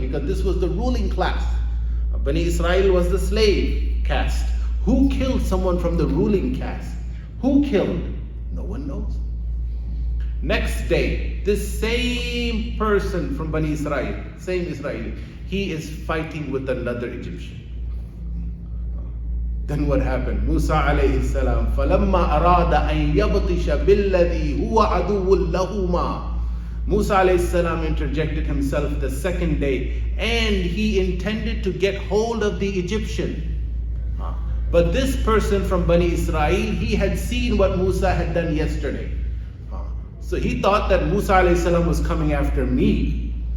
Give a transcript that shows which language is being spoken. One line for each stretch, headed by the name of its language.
English: Because this was the ruling class. Bani Israel was the slave caste. Who killed someone from the ruling caste? Who killed? No one knows. Next day, this same person from Bani Israel, same Israeli, he is fighting with another Egyptian. Then what happened?
Arabic: Musa alayhi salam, فَلَمَّا أَرَادَ أَن يَبْطِشَ بِالَّذِي هُوَ عَدُوٌّ لَهُمَا.
English: Musa alayhi salam interjected himself the second day and he intended to get hold of the Egyptian. But this person from Bani Israel, he had seen what Musa had done yesterday. So he thought that Musa alayhi salam was coming after me.